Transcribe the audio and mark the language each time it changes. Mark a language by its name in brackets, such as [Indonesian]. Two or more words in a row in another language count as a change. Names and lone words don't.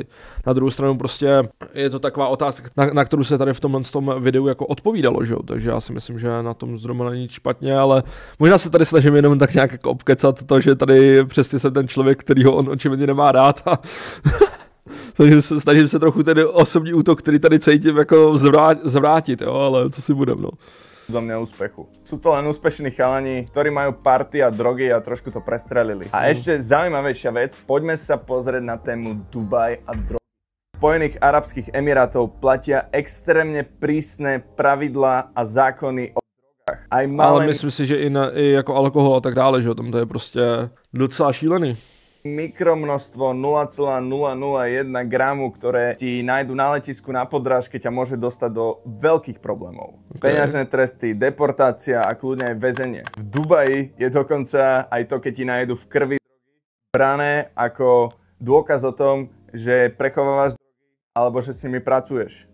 [Czech] Na druhou stranu prostě je to taková otázka, na kterou se tady v tomhle videu jako odpovídalo, že jo, takže já si myslím, že na tom zrovna není špatně, ale možná se tady snažím jenom tak nějak jako obkecat to, že tady přesně jsem ten člověk, kterýho on očividně nemá rád a snažím se trochu ten osobní útok, který tady cítím, jako zvrátit, jo, ale co si budem, no. [Slovak] Za mňa úspechu. Sú to len úspešní chalani, ktorí majú party a drogy a trošku to prestrelili. A ešte zaujímavejšia vec, poďme sa pozrieť na tému Dubaj a drogy. Spojených arabských emirátov platia extrémne prísne pravidlá a zákony o drogách. [Czech] Ale myslím si, že i jako alkohol a tak dále, že tam to je prostě docela šílený. [Slovak] Mikromnožstvo 0,001 gramu, ktoré ti nájdu na letisku na podrážke, ťa môže dostať do veľkých problémov. Okay. Peňažné tresty, deportácia a kľudne aj väzenie. V Dubaji je dokonca aj to, keď ti nájdu v krvi brané ako dôkaz o tom, že prechovávaš drogy alebo že s nimi pracuješ.